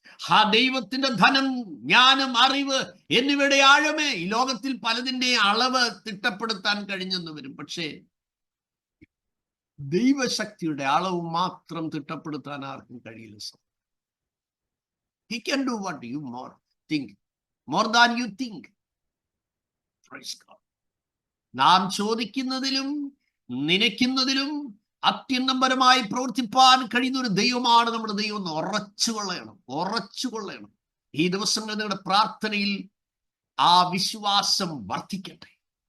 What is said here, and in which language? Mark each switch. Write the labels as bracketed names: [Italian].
[Malayalam] ആ ദൈവത്തിന്റെ ധനം, ജ്ഞാനം, അറിവ് എന്നിവയുടെ ആഴമേ ഈ ലോകത്തിൽ പലതിന്റെ അളവ് തിട്ടപ്പെടുത്താൻ കഴിഞ്ഞെന്ന് വരും. പക്ഷേ ദൈവശക്തിയുടെ അളവ് മാത്രം തിട്ടപ്പെടുത്താൻ ആർക്കും കഴിയില്ല. [English] He can do what you think, more than you think. Praise God. [Malayalam] നാം ചോദിക്കുന്നതിലും നനയ്ക്കുന്നതിലും അത്യന്തപരമായി പ്രവർത്തിപ്പാൻ കഴിയുന്ന ഒരു ദൈവമാണ് നമ്മുടെ ദൈവം എന്ന് ഉറച്ചുകൊള്ളണം. ഈ ദിവസങ്ങളിൽ നിങ്ങളുടെ പ്രാർത്ഥനയിൽ ആ വിശ്വാസം വർദ്ധിക്കട്ടെ.